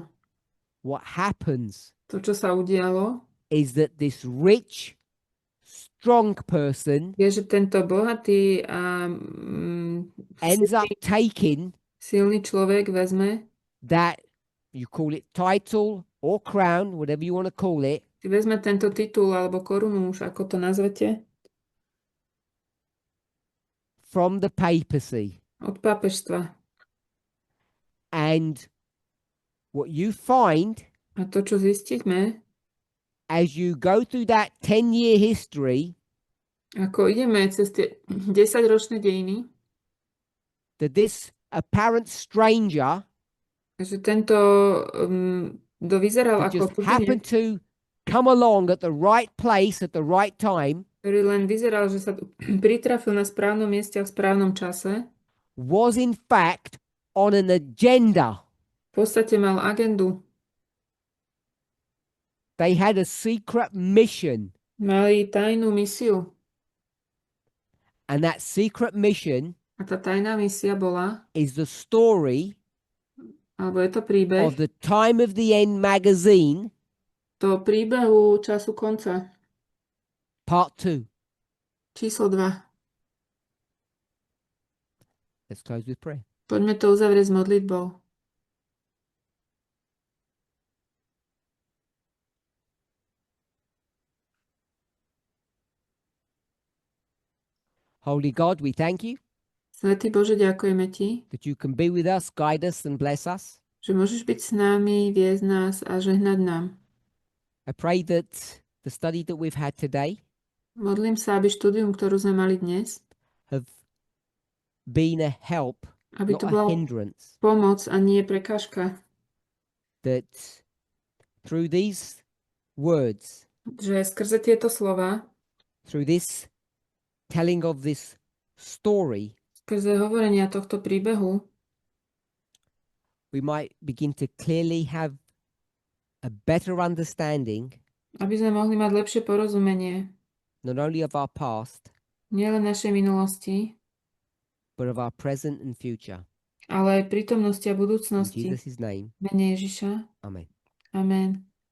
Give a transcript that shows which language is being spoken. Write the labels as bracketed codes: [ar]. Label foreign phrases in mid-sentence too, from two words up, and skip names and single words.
[en] What happens [sk] To, čo sa udialo, [en] is that this rich, strong person [sk] je, že tento bohatý a [en] ends up taking [sk] silný človek vezme, [en] that, you call it title or crown, whatever you want to call it, [sk] si vezme tento titul alebo korunu, už ako to nazvete, [en] from the papacy. [sk] od pápežstva. [en] And what you find [sk] A to, čo zistíme, [en] as you go through that 10-year history, [sk] ako ideme cez tie 10-ročné dejiny, [en] that this apparent stranger [sk] že tento kto vyzeral [en] that [sk] ako [en] just happened [sk] cudzinec, [en] to come along at the right place at the right time [sk] ktorý len vyzeral, že sa pritrafil na správnom mieste a v správnom čase, [en] was in fact on an agenda. [sk] v podstate mal agendu. [en] They had a secret mission, [sk] Mali tajnú misiu. [en] and that secret mission [sk] A tá tajná misia bola, [en] is the story [sk] alebo je to príbeh, [en] of the Time of the End magazine, [sk] to príbehu času konca, [en] part 2. [sk] číslo 2. [en] Let's close with prayer. [sk] Poďme to uzavrieť s modlitbou. [en] Holy God, we thank you [sk] Svätý Bože, ďakujeme Ti, [en] that you can be with us, guide us, and bless us. [sk] že môžeš byť s nami, viesť nás a žehnať nám. [en] I pray that the study that we've had today [sk] Modlím sa, aby štúdium, ktorú sme mali dnes, [en] have been a help, [sk] aby [en] not [sk] to [en] a [sk] bola [en] hindrance. [sk] pomoc a nie prekážka. [en] That through these words, [sk] Že skrze tieto slova, [en] through this telling of this story, [sk] skrze hovorenia tohto príbehu, [en] we might begin to clearly have a better understanding [sk] aby sme mohli mať lepšie porozumenie [en] not only of our past, [sk] nielen našej minulosti, [en] but of our present and future. [sk] ale aj prítomnosti a [en] In [sk] budúcnosti. [en] Jesus' name, [sk] V mene Ježiša. [en] amen. [sk] Amen.